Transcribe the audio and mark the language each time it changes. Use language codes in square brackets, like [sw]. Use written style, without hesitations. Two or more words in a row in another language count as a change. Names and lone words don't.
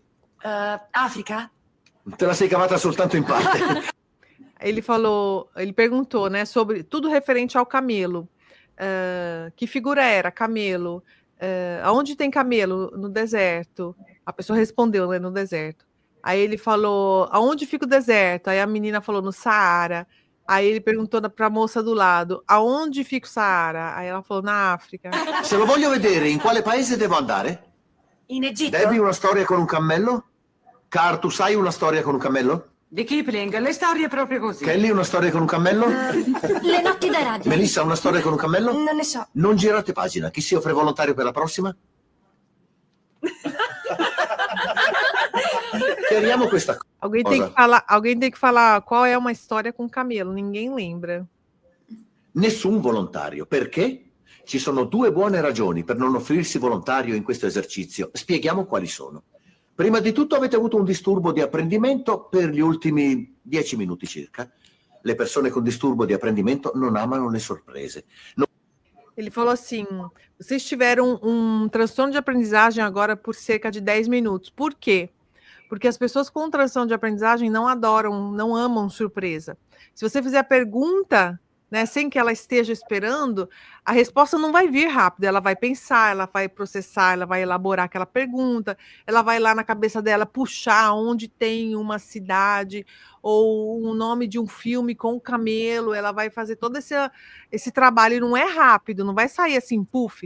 [it] Africa. Te la sei cavata soltanto in parte. [pt] Ele perguntou, né, sobre tudo referente ao camelo. Que figura era? Camelo. Aonde tem camelo? No deserto. A pessoa respondeu, né, no deserto. Aí ele falou, aonde fica o deserto? Aí a menina falou, no Saara. Aí ele perguntou para a moça do lado, aonde fica o Saara? Aí ela falou, na África. [it] Se lo voglio vedere, in quale paese devo andare? In Egitto. Devi una storia con un cammello? Car, tu sai una storia con un cammello? Di Kipling, le storie proprio così. Kelly, una storia con un cammello? Le notti da radio. Melissa, una storia con un cammello? Non ne so. Non girate pagina. Chi si offre volontario per la prossima? Chiariamo questa cosa. [pt] Alguém tem que falar qual é uma história com camelo. Ninguém lembra. [it] Nessun volontario. Perché? Ci sono due buone ragioni per non offrirsi volontario in questo esercizio. Spieghiamo quali sono. Prima di tutto avete avuto un disturbo di apprendimento per gli ultimi 10 minuti circa. Le persone con disturbo di apprendimento non amano le sorprese. [pt] Ele falou assim: vocês tiveram um transtorno de aprendizagem agora por cerca de 10 minutos. Por quê? Porque as pessoas com transtorno de aprendizagem não adoram, não amam surpresa. Se você fizer a pergunta, né, sem que ela esteja esperando, a resposta não vai vir rápido, ela vai pensar, ela vai processar, ela vai elaborar aquela pergunta, ela vai lá na cabeça dela puxar onde tem uma cidade ou um nome de um filme com um camelo, ela vai fazer todo esse trabalho e não é rápido, não vai sair assim, puf.